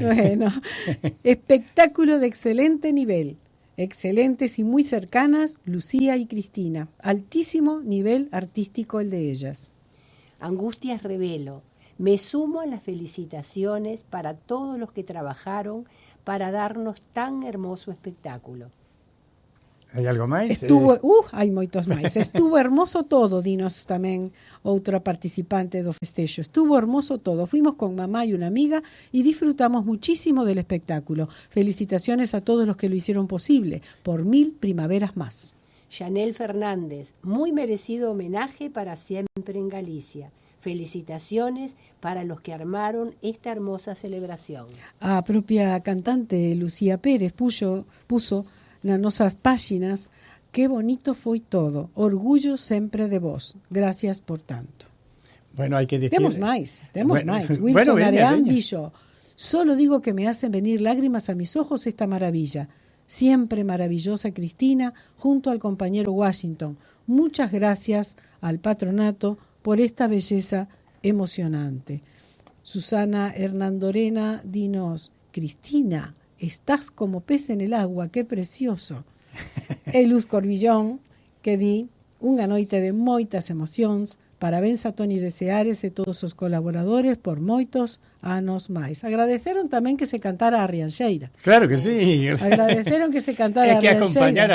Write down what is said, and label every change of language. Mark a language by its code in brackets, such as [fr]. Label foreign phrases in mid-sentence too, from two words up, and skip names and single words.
[es] Bueno, espectáculo de excelente nivel. Excelentes y muy cercanas, Lucía y Cristina. Altísimo nivel artístico el de ellas. Angustias Revelo. Me sumo a las felicitaciones para todos los que trabajaron para darnos tan hermoso espectáculo. [gl] Hai algo máis? Estuvo, hai moitos máis. [es] Estuvo hermoso todo, [gl] dinos tamén outra participante do festexo. [es] Estuvo hermoso todo. Fuimos con mamá y una amiga y disfrutamos muchísimo del espectáculo. Felicitaciones a todos los que lo hicieron posible. Por 1000 primaveras más. Chanel Fernández, muy merecido homenaje para Siempre en Galicia. Felicitaciones para los que armaron esta hermosa celebración. [gl] A propia cantante Lucía Pérez puso nas nosas páxinas: que bonito foi todo, orgullo sempre de vos, gracias por tanto. Bueno, hai que decir... Temos máis. Bueno, Wilson veña, Areán veña. [es] dixo: solo digo que me hacen venir lágrimas a mis ojos esta maravilla, siempre maravillosa Cristina junto al compañero Washington. Muchas gracias al patronato por esta belleza emocionante. Susana Hernandorena, dinos: Cristina, estás como pez en el agua, qué precioso. [gl] E Luz Corbillón, que di unha noite de moitas emocións. Parabéns a Toni de Seares e todos os colaboradores por moitos anos máis. Agradeceron tamén que se cantara a Rianxeira. Claro que sí. Agradeceron que se cantara É que a acompañar